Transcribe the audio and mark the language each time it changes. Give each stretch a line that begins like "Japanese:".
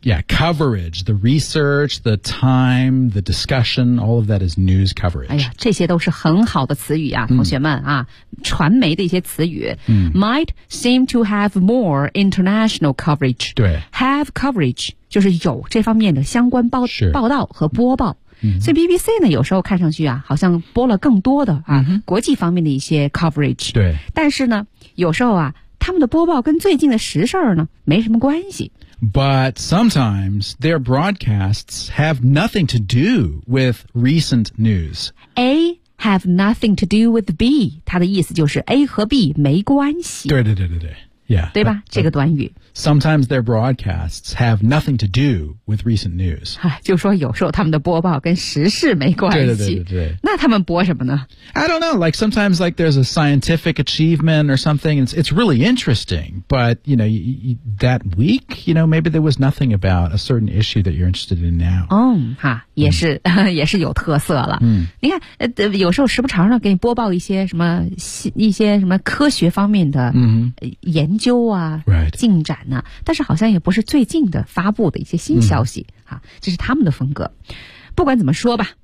English: Yeah, coverage, the research, the time, the discussion, all of that is news coverage.
Chinese: 哎呀，这些都是很好的词语啊，同学们啊，传媒的一些词语。
English: Might seem to have more international coverage.
Chinese: 对。
English: Have coverage,
Chinese: 就是有这方面的相关报道和播报。 Mm-hmm. 所以 BBC 呢有时候看上去啊好像播了更多的啊、 mm-hmm. 国际方面的一些 coverage. 对。但是呢有时候啊他们的播报跟最近的时事呢没什么关系。
English: But sometimes their broadcasts have nothing to do with recent news. A have nothing to do with B.
Chinese: 它的意思就是 A 和 B 没关系。对对对对对。Yeah, 对吧这个短语。
English: Sometimes their broadcasts have nothing to do with recent news.
Chinese: 就说有时候他们的播报跟时事没关系。对对对对。那他们播什么呢
English: I don't know, like sometimes like there's a scientific achievement or something, it's really interesting, but you know, that week, you know, maybe there was nothing about a certain issue that you're interested in now.
Chinese: 嗯、oh, 哈也是、mm. 也是有特色了。嗯、 mm. 你看有时候时不常的给你播报一些什么科学方面的研究啊、 mm-hmm. right. 进展。但是好像也不是最近的发布的一些新消息、嗯啊、这是他们的风格不管怎么说吧、